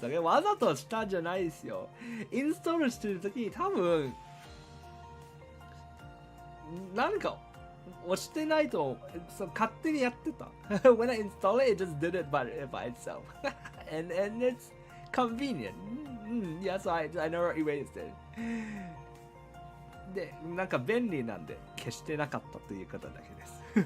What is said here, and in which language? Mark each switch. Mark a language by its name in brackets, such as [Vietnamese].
[Japanese] だけどわざとしたんじゃないですよ。インストールしてるときに多分なんか押してないとそう勝手にやってた。 [English] When I install it, it just did it by itself. and it's convenient. Yeah, so I never erased it. [Japanese] で、なんか便利なんで消してなかったということだけです。